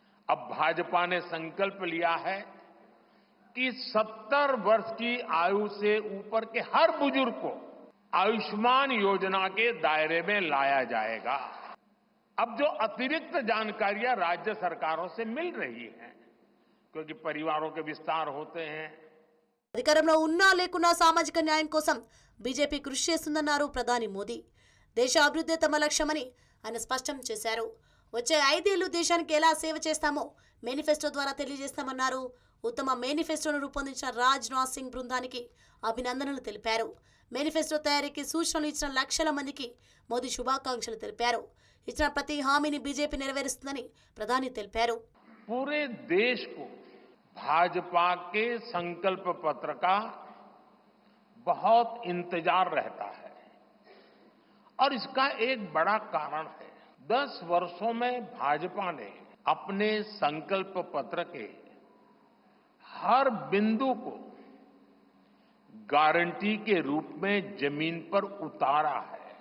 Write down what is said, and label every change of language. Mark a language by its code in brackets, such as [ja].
[hi] अब भाजपा ने संकल्प लिया है कि 70 वर्ष की आयु से ऊपर के हर बुजुर्ग को आयुष्मान योजना के दायरे में लाया जाएगा। अब जो अतिरिक्त जानकारियां राज्य सरकारों से मिल रही हैं, क्योंकि परिवारों के विस्तार होते हैं। [te] అధికారంలో ఉన్నా లేకున్నా సామాజిక న్యాయం కోసం బీజేపీ కృషి చేస్తుందన్నారు ప్రధాని మోదీ. దేశ అభివృద్ధి తమ లక్ష్యమని ఆయన స్పష్టం చేశారు. వచ్చే 5 ఏళ్లు దేశానికి ఎలా సేవ చేస్తామో మేనిఫెస్టో ద్వారా తెలియజేస్తామన్నారు. ఉత్తమ మేనిఫెస్టోను రూపొందించిన రాజ్నాథ్ సింగ్ బృందానికి అభినందనలు తెలిపారు. మేనిఫెస్టో తయారీకి సూచనలు ఇచ్చిన లక్షల మందికి మోదీ శుభాకాంక్షలు తెలిపారు. ఇచ్చిన ప్రతి హామీని బీజేపీ నెరవేరుస్తుందని ప్రధాని తెలిపారు. [hi] पूरे देश को भाजपा के संकल्प पत्र का बहुत इंतजार रहता है और इसका एक बड़ा कारण है। 10 वर्षों में भाजपा ने अपने संकल्प पत्र के हर बिंदु को गारंटी के रूप में जमीन पर उतारा है।